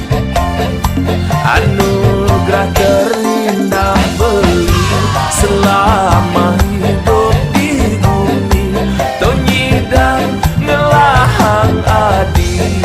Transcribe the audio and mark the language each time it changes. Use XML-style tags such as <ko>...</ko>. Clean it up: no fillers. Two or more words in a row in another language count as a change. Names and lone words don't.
<ban>Anugerah terindah beli</ban> <id>selama hidup di bumi</id> <ban>tonyidang ngelahang adi.</ban>